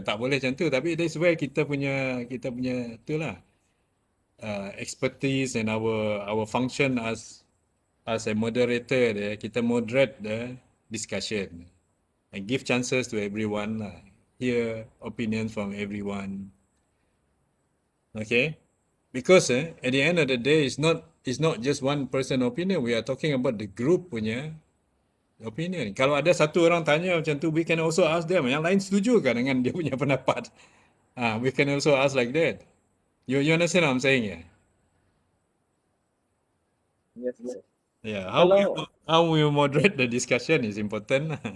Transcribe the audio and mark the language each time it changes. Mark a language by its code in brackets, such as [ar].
[ms] Tak boleh macam tu, tapi [en] that's where [ms] kita punya tu lah, [en] expertise and our function as a moderator there, [ms] kita [en] moderate the discussion and give chances to everyone, hear opinions from everyone. Okay? Because at the end of the day, it's not just one person opinion. We are talking about the group [ms] punya [en] opinion. [ms] Kalau ada satu orang tanya macam tu, [en] we can also ask them. [ms] Yang lain setuju kan dengan dia punya pendapat? [en] We can also ask like that. You understand what I'm saying? Yes, yes. Yeah. [ms] Kalau- [en] How we moderate the discussion is important.